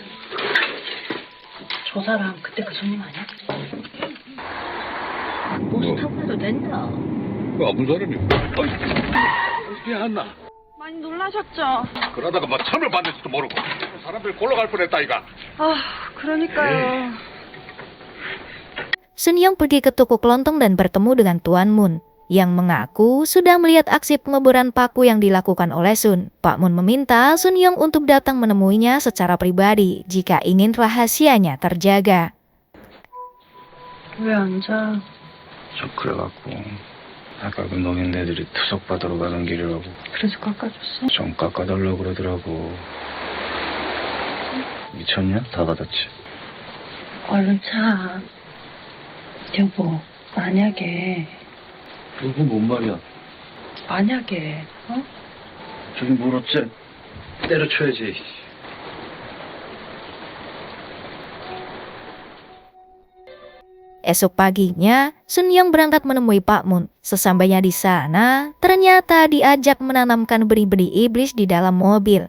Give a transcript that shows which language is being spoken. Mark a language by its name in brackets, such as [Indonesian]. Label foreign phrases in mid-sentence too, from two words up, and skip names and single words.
[Korean] 저 사람 그때 그 손님 아니야? 버스 타고 해도 된다. 아픈 사람이. 어떻게 안나? 많이 놀라셨죠? 그러다가 뭐 참을 받을지도 모르고 사람들 골로 갈 뻔했다 이가. 그러니까요. [Indonesian] Sun-young pergi ke toko kelontong dan bertemu dengan Tuan Mun, yang mengaku sudah melihat aksi pengeboran paku yang dilakukan oleh Sun. Pak Mun meminta Sun-young untuk datang menemuinya secara pribadi jika ingin rahasianya terjaga. [Korean] 왜 앉아? 저 그래갖고 아까 그 노인네들이 투석 받으러 가는 길이라고 그래서 깎아줬어? 좀 깎아달라고 그러더라고. 미쳤냐? 다 받았지. 얼른 차. 여보, 만약에 그거 뭔 말이야? 만약에 저기 뭘 어째 때려쳐야지. [Indonesian] Esok paginya, Sun-young berangkat menemui Pak Mun. Sesampainya di sana, ternyata diajak menanamkan benih-benih iblis di dalam mobil.